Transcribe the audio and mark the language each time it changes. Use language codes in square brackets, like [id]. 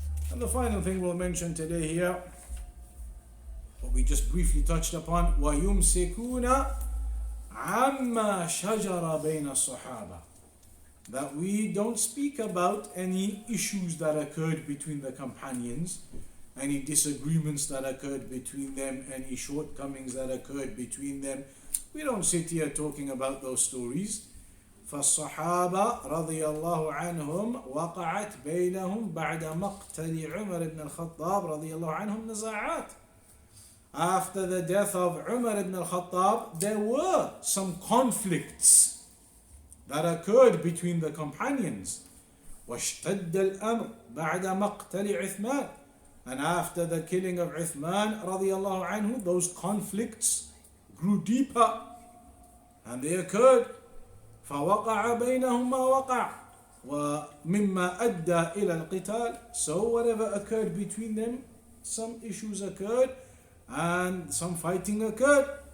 [en] And the final thing we'll mention today here, what we just briefly touched upon, [ar] وَيُمْسِكُونَ عَمَّا شَجَرَ بَيْنَ الصَّحَابَةِ. [en] That we don't speak about any issues that occurred between the companions, any disagreements that occurred between them, any shortcomings that occurred between them. We don't sit here talking about those stories. [ar] فالصحابة رضي الله عنهم وقعت بينهم بعد مقتل عمر بن الخطاب رضي الله عنهم نزاعات. [en] After the death of Umar ibn al-Khattab, there were some conflicts that occurred between the companions. [ar] واشتد الأمر بعد مقتل عثمان. [en] And after the killing of Uthman radiallahu anhu, those conflicts grew deeper and they occurred. [ar] فوقع بينهم ما وقع. ومما أدى إلى القتال. [en] So whatever occurred between them, some issues occurred and some fighting occurred.